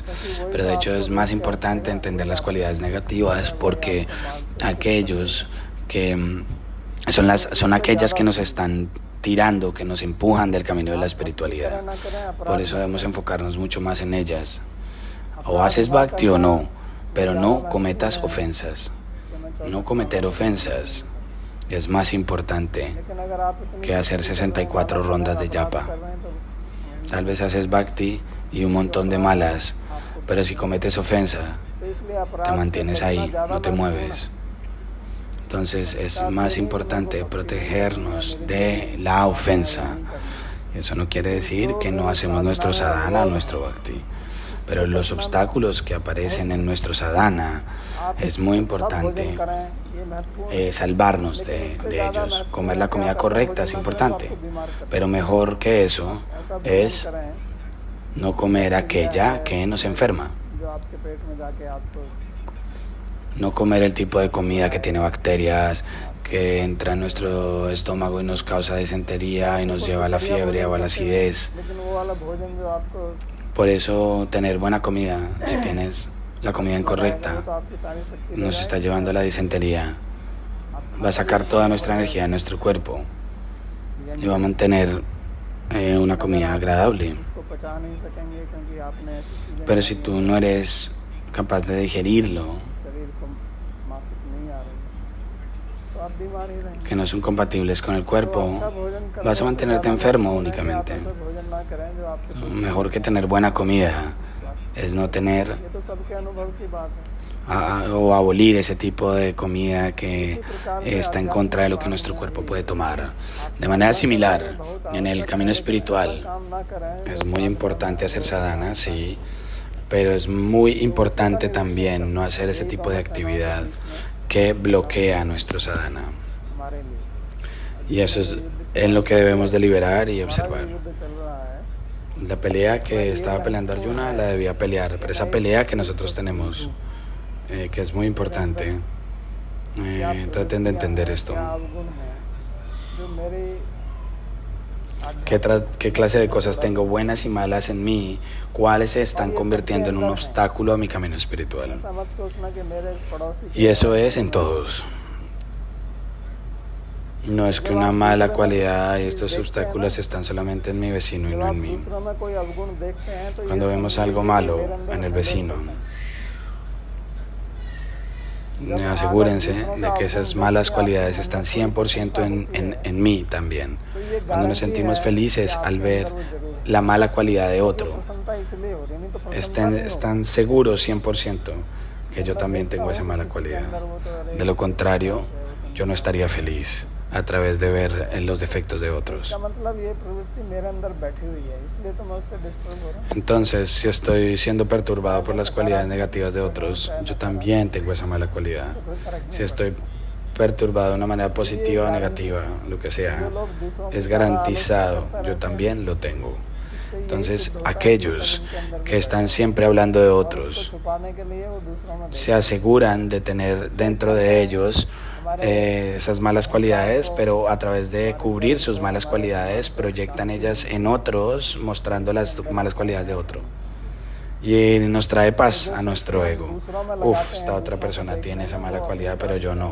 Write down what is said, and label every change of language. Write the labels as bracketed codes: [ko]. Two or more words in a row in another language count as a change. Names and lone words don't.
[es] Pero de hecho es más importante entender las cualidades negativas, porque aquellos que son aquellas que nos están tirando, que nos empujan del camino de la espiritualidad. Por eso debemos enfocarnos mucho más en ellas. O haces bhakti o no, pero no cometas ofensas. No cometer ofensas es más importante [hi] लेकिन अगर आप इतनी [es] que hacer 64 rondas de japa. [hi] कर रहे हैं तो [es] Tal vez haces bhakti y un montón de malas, pero si cometes ofensa, [hi] इसलिए [es] te [hi] अपराध से [es] mantienes [hi] बचना [es] ahí, [hi] ज़्यादा [es] no te [hi] महत्वपूर्ण [es] mueves. Entonces es más importante protegernos de la ofensa. Eso no quiere decir que no hacemos nuestro sadhana, nuestro bhakti. Pero los obstáculos que aparecen en nuestro sadhana es muy importante salvarnos de ellos. Comer la comida correcta es importante, pero mejor que eso es no comer aquella que nos enferma. [hi] जो आपके पेट में जाके आपको [es] No comer el tipo de comida que tiene bacterias, que entra en nuestro estómago y nos causa disentería y nos lleva a la fiebre o a la acidez. [hi] लेकिन वो वाला भोजन जो आपको [es] Por eso tener buena comida, si tienes la comida [hi] वो [es] incorrecta, [hi] तो आपकी सारी शक्ति [es] nos está llevando a la disentería. Va a sacar toda nuestra energía de nuestro cuerpo y va a mantener una comida agradable. [hi] उसको पचा नहीं सकेंगे क्योंकि आपने ऐसी चीजें [es] Pero si tú no eres capaz de digerirlo, [hi] शरीर को माफिक नहीं आ रही तो आप बीमार ही रहेंगे [es] que no son compatibles con el cuerpo, [hi] अच्छा भोजन करने [es] vas a [hi] से [es] mantenerte [hi] ज़्यादा [es] enfermo [hi] महत्वपूर्ण है कि [es] únicamente. [hi] आप ऐसा भोजन ना करें जो आपके [es] Mejor que tener buena comida es no tener [hi] ये तो सबके अनुभव की बात है [es] o abolir ese tipo de comida que está en contra de lo que nuestro cuerpo puede tomar. De manera similar, en el camino espiritual [hi] काम ना करें [es] es muy importante hacer sadhana, sí, pero es muy importante también no hacer ese tipo de actividad que bloquea nuestro sadhana. [hi] हमारे लिए [es] Y eso es en lo que debemos deliberar y [hi] हमारा [es] observar. [hi] जो युद्ध चल रहा है [es] La pelea que estaba peleando Arjuna la debía pelear, pero esa pelea que nosotros tenemos, que es muy importante, traten de entender esto. [hi] क्या अवगुण है जो मेरे [es] ¿Qué clase de cosas tengo buenas y malas en mí? ¿Cuáles se están convirtiendo en un obstáculo a mi camino espiritual? [hi] ऐसा मत सोचना कि मेरे पड़ोसी [es] Y eso es en todos. No es que una mala cualidad y estos obstáculos están solamente en mi vecino y [hi] जब [es] no [hi] आप [es] en mí. [hi] दूसरों में कोई अवगुण देखते हैं तो ये [es] Cuando vemos algo malo en el vecino, asegúrense de que esas malas cualidades están 100% en mí también. Cuando nos sentimos felices al ver la mala cualidad de otro, [hi] प्रसन्नता इसलिए हो रही नहीं तो प्रसन्नता [es] están seguros 100% que yo también tengo esa mala cualidad. De lo contrario, yo no estaría feliz a través de ver los defectos de otros. [hi] इसका मतलब ये प्रवृत्ति मेरे अंदर बैठी हुई है इसलिए तो मैं उससे डिस्टर्ब हो रहा हूँ [es] Entonces, si estoy siendo perturbado por las cualidades negativas de otros, yo también tengo esa mala cualidad. [hi] कोई फर्क [es] Si estoy perturbado de una manera positiva o negativa, lo que sea, es garantizado, yo también lo tengo. Entonces, aquellos que están siempre hablando de otros [hi] छुपाने के लिए वो दूसरों में [es] se aseguran de tener dentro de ellos esas malas cualidades, pero a través de cubrir sus malas cualidades, proyectan ellas en otros, mostrando las malas cualidades de otro. Y nos trae paz a nuestro ego. Uf, esta otra persona tiene esa mala cualidad, pero yo no.